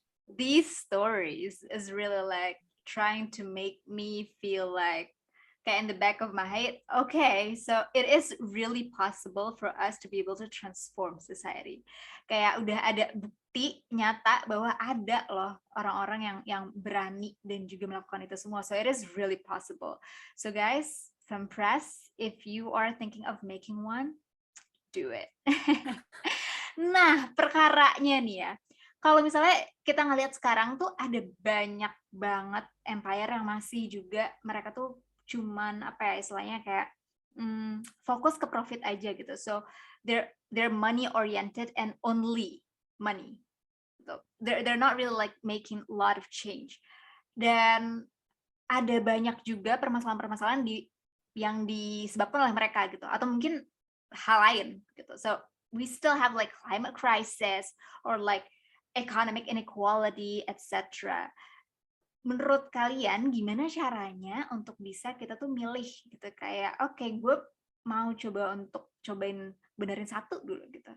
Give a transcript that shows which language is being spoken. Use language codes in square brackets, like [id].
[en] These stories is really like trying to make me feel like in the back of my head, okay, so it is really possible for us to be able to transform society. [id] Kayak udah ada bukti nyata bahwa ada loh orang-orang yang berani dan juga melakukan itu semua. [en] So it is really possible. So guys, Fempress, if you are thinking of making one, do it. [id] Nah, perkaranya nih ya. Kalau misalnya kita ngelihat sekarang tuh ada banyak banget empire yang masih juga mereka tuh cuman apa ya istilahnya kayak fokus ke profit aja gitu. [en] So they're money oriented and only money. So, they're not really like making a lot of change. [id] Dan ada banyak juga permasalahan-permasalahan yang disebabkan oleh mereka gitu, atau mungkin hal lain gitu. [en] So we still have like climate crisis or like economic inequality, etc. [id] Menurut kalian gimana caranya untuk bisa kita tuh milih gitu, kayak oke, gue mau cobain benerin satu dulu gitu.